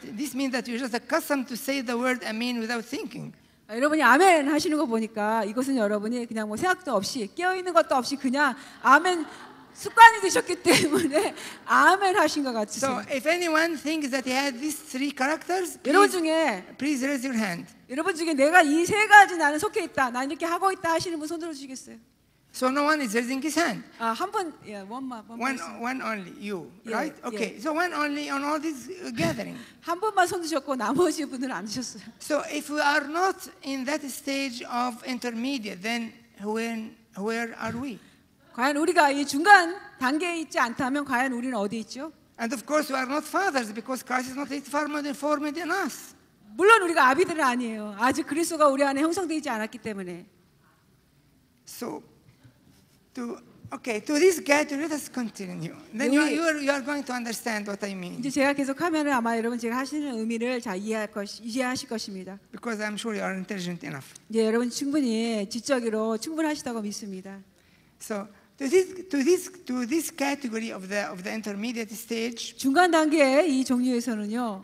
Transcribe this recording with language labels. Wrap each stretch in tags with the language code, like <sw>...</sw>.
<en>This means that you're just accustomed to say the word amen without thinking.</en> <ko>여러분이 아멘 하시는 거 보니까 이것은 여러분이 그냥 뭐 생각도 없이 깨어 있는 것도 없이 그냥 아멘 습관이 되셨기 때문에 아멘 하신 것 같으세요.</ko> <en>So if anyone thinks that he has these three characters,</en> <ko>여러분 중에</ko> <en>please raise your hand.</en> <ko>여러분 중에 내가 이 세 가지 나는 속해 있다, 난 이렇게 하고 있다 하시는 분 손 들어주시겠어요?</ko> <en>So no one is raising his hand.</en> <ko>한 분,</ko> <en>One only, you, Yeah, right? Okay. yeah. So one only on all this gathering.</en> <ko>한 분만 손 드셨고 나머지 분들은 안 드셨어요.</ko> <en>So if we are not in that stage of intermediate, then where are we?</en> <ko>과연 우리가 이 중간 단계에 있지 않다면 과연 우리는 어디 있죠?</ko> <en>And of course, we are not fathers because Christ is not yet formed in us.</en> <ko>물론 우리가 아비들은 아니에요. 아직 그리스도가 우리 안에 형성되지 않았기 때문에.</ko> <en>So, to this category, let us continue. Then you are going to understand what I mean.</en> <ko>이제 제가 계속하면 아마 여러분 제가 하시는 의미를 잘 이해하실 것입니다.</ko> <en>Because I'm sure you are intelligent enough.</en> <ko>이제 여러분 충분히 지적으로 충분하시다고 믿습니다.</ko> <en>So, to this category of the intermediate stage,</en> <ko>중간 단계의 이 종류에서는요.</ko>